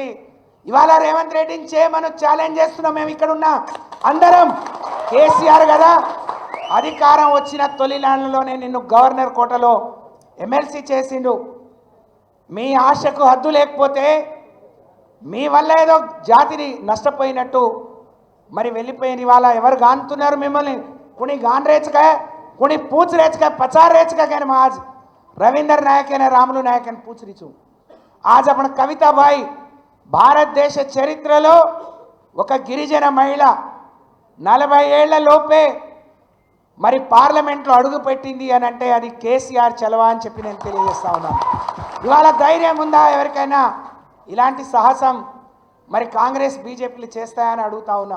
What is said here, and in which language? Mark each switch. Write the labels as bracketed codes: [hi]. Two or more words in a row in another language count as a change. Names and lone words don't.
[te] ఇవాళ రేవంత్ రెడ్డిని చేయమని ఛాలెంజ్ చేస్తున్నాం. మేము ఇక్కడ ఉన్న అందరం కేసీఆర్ కదా, అధికారం వచ్చిన తొలి నాళ్ళలోనే నిన్ను గవర్నర్ కోటలో ఎమ్మెల్సీ చేసిండు. మీ ఆశకు హద్దు లేకపోతే మీ వల్ల ఏదో జాతిని నష్టపోయినట్టు మరి వెళ్ళిపోయిన ఇవాళ ఎవరు గాంతున్నారు మిమ్మల్ని? [lmn] कुणी गान रेच काय, कुणी पूछ रेच काय, पचार रेच काय काय आज रवींद्र नायक ने रामुलु नायक ने पूछ रीचू. आज अपन कविताबाई [te] భారతదేశ చరిత్రలో ఒక గిరిజన మహిళ 40 ఏళ్ల లోపే మరి పార్లమెంట్లో అడుగు పెట్టింది అని అంటే అది కేసీఆర్ చలవా అని చెప్పి నేను తెలియజేస్తా ఉన్నాను. ఇవాళ ధైర్యం ఉందా ఎవరికైనా ఇలాంటి సాహసం మరి కాంగ్రెస్ బీజేపీలు చేస్తాయని అడుగుతా ఉన్నాం.